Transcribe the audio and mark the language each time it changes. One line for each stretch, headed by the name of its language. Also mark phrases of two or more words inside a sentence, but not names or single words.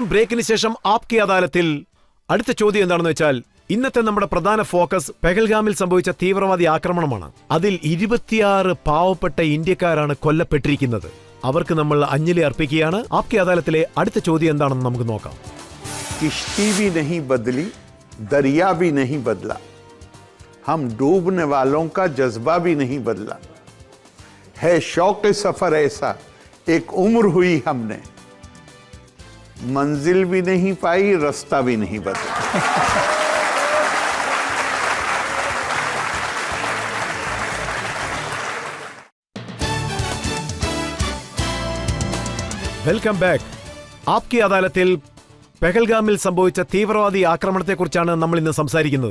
Malayalam: ബ്രേക്കിന് ശേഷം ആപ്കി അദാലത്തിൽ അടുത്ത ചോദ്യം എന്താണെന്ന് വെച്ചാൽ, ഇന്നത്തെ നമ്മുടെ പ്രധാന ഫോക്കസ് പെഹൽഗാമിൽ സംഭവിച്ച തീവ്രവാദി ആക്രമണമാണ്. അതിൽ 26 പാവപ്പെട്ട ഇന്ത്യക്കാരാണ് കൊല്ലപ്പെട്ടിരിക്കുന്നത്. അവർക്ക് നമ്മൾ അഞ്ജലി അർപ്പിക്കുകയാണ്. ആപ്കി അദാലത്തിലെ അടുത്ത ചോദ്യം എന്താണെന്ന് നമുക്ക് നോക്കാം.
Hindi: किश्ती भी नहीं बदली, दरिया भी नहीं बदला, हम डूबने वालों का जज्बा भी नहीं बदला, है शौक सफर ऐसा एक उम्र हुई हमने, मंजिल भी नहीं पाई, रास्ता भी नहीं बदला.
English: welcome back.
Malayalam: ആപ്കി അദാലത്തിൽ പെഹൽഗാമിൽ സംഭവിച്ച തീവ്രവാദി ആക്രമണത്തെക്കുറിച്ചാണ് നമ്മൾ ഇന്ന് സംസാരിക്കുന്നത്.